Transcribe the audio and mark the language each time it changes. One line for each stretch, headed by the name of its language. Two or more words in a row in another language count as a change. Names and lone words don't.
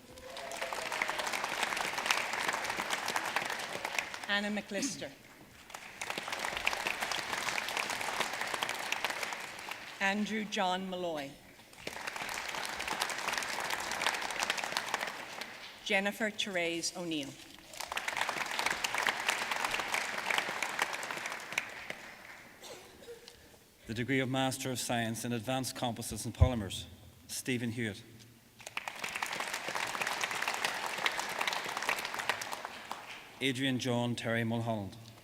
English: Anna McLister. Andrew John Malloy. Jennifer Therese O'Neill. The degree of Master of Science in Advanced Composites and Polymers, Stephen Hewitt. Adrian John Terry Mulholland.